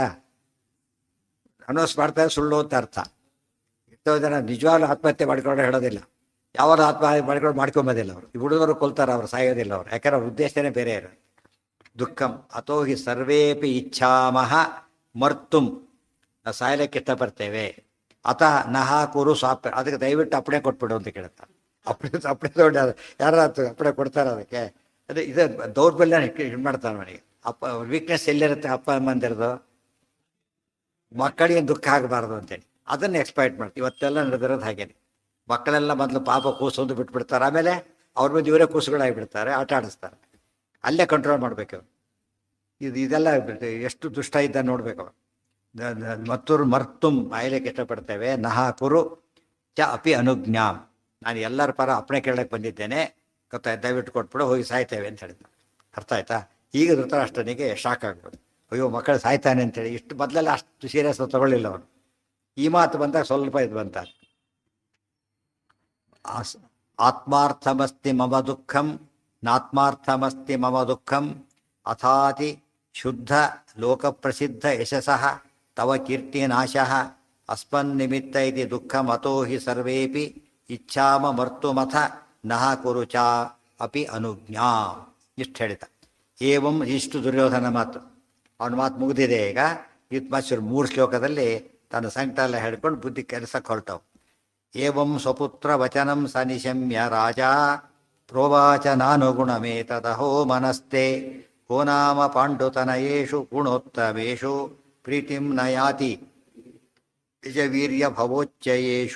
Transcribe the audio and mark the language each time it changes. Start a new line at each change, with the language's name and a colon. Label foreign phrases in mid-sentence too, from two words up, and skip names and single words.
Kannada: ಅನೌನ್ಸ್ ಮಾಡ್ತಾರೆ ಸುಳ್ಳು ಅಂತ ಅರ್ಥ. ಎಷ್ಟೋ ಜನ ನಿಜವಾಗ್ಲೂ ಆತ್ಮಹತ್ಯೆ ಮಾಡ್ಕೊಂಡು ಹೇಳೋದಿಲ್ಲ. ಯಾವಾಗ ಆತ್ಮಹತ್ಯೆ ಮಾಡ್ಕೊಂಬೋದಿಲ್ಲ ಅವರು. ಈ ಹುಡುಗರು ಕೊಲ್ತಾರೆ, ಅವ್ರು ಸಾಯೋದಿಲ್ಲ ಅವರು. ಯಾಕಂದ್ರೆ ಅವ್ರ ಉದ್ದೇಶನೇ ಬೇರೆ ಇರೋದು.
Sanskrit: ದುಃಖಂ ಅಥೋ ಹಿ ಸರ್ವೇಪಿ ಇಚ್ಛಾಮಹ ಮರ್ತುಂ,
Kannada: ನಾವು ಸಾಯಲಿಕ್ಕೆ ಇಷ್ಟಪಡ್ತೇವೆ.
Sanskrit: ಅಥ ನಹ ಕುರು ಸ್ವಾಪ್ಯ,
Kannada: ಅದಕ್ಕೆ ದಯವಿಟ್ಟು ಅಪ್ಪಣೆ ಕೊಟ್ಬಿಡು ಅಂತ ಕೇಳ್ತಾರೆ. ಅಪ್ಪಣೆ ತಗೊಂಡು ಯಾರು ಅಪ್ಪಣೆ ಕೊಡ್ತಾರೆ ಅದಕ್ಕೆ. ಅದೇ ಇದು ದೌರ್ಬಲ್ಯ ಇದು ಮಾಡ್ತಾರೆ ನನಗೆ. ವೀಕ್ನೆಸ್ ಎಲ್ಲಿರುತ್ತೆ ಅಪ್ಪ ಅಮ್ಮಂದಿರದು? ಮಕ್ಕಳಿಗೆ ದುಃಖ ಆಗಬಾರ್ದು ಅಂತೇಳಿ ಅದನ್ನು ಎಕ್ಸ್ಪೆಕ್ಟ್ ಮಾಡ್ತೀವಿ. ಇವತ್ತೆಲ್ಲ ನಡೆದಿರೋದು ಹಾಗೇನೆ. ಮಕ್ಕಳೆಲ್ಲ ಮೊದಲು ಪಾಪ ಕೂಸೊಂದು ಬಿಟ್ಬಿಡ್ತಾರೆ, ಆಮೇಲೆ ಅವ್ರ ಮೇಲೆ ಇವರೇ ಕೂಸುಗಳಾಗಿಬಿಡ್ತಾರೆ, ಆಟ ಆಡಿಸ್ತಾರೆ. ಅಲ್ಲೇ ಕಂಟ್ರೋಲ್ ಮಾಡಬೇಕು. ಇದೆಲ್ಲ ಎಷ್ಟು ದುಷ್ಟ ಇದ್ದ ನೋಡ್ಬೇಕು.
Sanskrit: ಮತ್ತೂರು ಮರ್ತುಂ,
Kannada: ಆಯ್ಲಿಕ್ಕೆ ಇಷ್ಟಪಡ್ತೇವೆ.
Sanskrit: ನಹ ಕುರು ಚ ಅಪಿ ಅನುಜ್ಞಾಂ,
Kannada: ನಾನು ಎಲ್ಲರ ಪರ ಅಪ್ಪಣೆ ಕೇಳಕ್ಕೆ ಬಂದಿದ್ದೇನೆ, ಗೊತ್ತಾಯ್ತು, ದಯವಿಟ್ಟು ಕೊಟ್ಬಿಡು, ಹೋಗಿ ಸಾಯ್ತೇವೆ ಅಂತ ಹೇಳಿದ. ಅರ್ಥ ಆಯ್ತಾ? ಈಗ ಧೃತರಾಷ್ಟ್ರನಿಗೆ ಶಾಕ್ ಆಗ್ಬೋದು. ಅಯ್ಯೋ ಮಕ್ಕಳು ಸಾಯ್ತಾನೆ ಅಂತೇಳಿ. ಇಷ್ಟು ಮೊದಲೆಲ್ಲ ಅಷ್ಟು ಸೀರಿಯಸ್ ತಗೊಳ್ಳಿಲ್ಲ ಅವನು. ಈ ಮಾತು ಬಂದಾಗ ಸ್ವಲ್ಪ ಇದು ಬಂತ.
Sanskrit: ಆತ್ಮಾರ್ಥಮಸ್ತಿ ಮಮ ದುಃಖಂ ನಾತ್ಮಾರ್ಥಮಸ್ತಿ ಮಮ ದುಃಖಂ ಅಥಾತಿ ಶುದ್ಧ ಲೋಕಪ್ರಸಿದ್ಧ ಯಶಸಃ ತವ ಕೀರ್ತಿನಾಶಃ ಅಸ್ಮನ್ನಿಮಿತ್ತ ಇತಿ ದುಃಖಂ ಅತೋ ಹಿ ಸರ್ವೇಪಿ ಇಚ್ಛಾಮ ಮರ್ತುಮಥ ನಹ ಕುರು ಚ ಅಪಿ ಅನುಜ್ಞಾ.
Kannada: ಇಷ್ಟು ಹೇಳಿದ. ಏವಂ, ಇಷ್ಟು ದುರ್ಯೋಧನ ಮಾತು. ಅವನ ಮಾತು ಮುಗಿದಿದೆ ಈಗ. ಇದು ಮಾಸ್ಟರ್ 3 ಶ್ಲೋಕದಲ್ಲಿ ತನ್ನ ಸಂಕಟ ಎಲ್ಲ ಹೇಳ್ಕೊಂಡು ಬುದ್ಧಿ ಕೆಲಸಕ್ಕೆ ಹೊರಟವು.
Sanskrit: ಏವಂ ಸ್ವಪುತ್ರ ವಚನಂ ಸ ನಿಶಮ್ಯ ರಾಜ ಪ್ರೋವಾಚ ನಾನುಗುಣಮೇತದಹೋ ಮನಸ್ತೆ ಕೋ ನಾಮ ಪಾಂಡುತನಯೇಷು ಗುಣೋತ್ತಮೇಷು ಪ್ರೀತಿಂ ನಯಾತಿ ನಿಜವೀರ್ಯ ಭವೋಚ್ಚಯೇಷು.